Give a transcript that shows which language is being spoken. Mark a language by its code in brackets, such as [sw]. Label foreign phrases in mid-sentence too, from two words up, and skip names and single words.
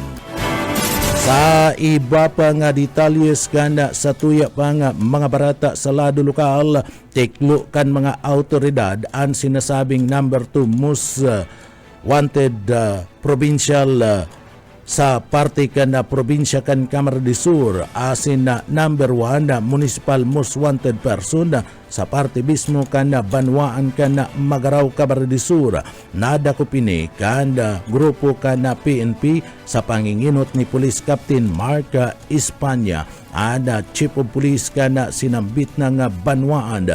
[bik] Sa iba pa nga detalyes kan sa tuya pa nga mga barata sa lado lokal, teklo kan mga autoridad ang sinasabing number 2 [en] most wanted provincial [bik] sa parte kan na probinsya kan Camarines Sur asin na number 1 na [en] municipal most wanted person [bik] sa parte mismo kan na Banwaan kan na Magaraw, Camarines Sur. Nadakupini kan grupo kan na PNP sa panginginot ni Police Captain Mark Espanya ana chief of police kana sinambit na nga Banwaan.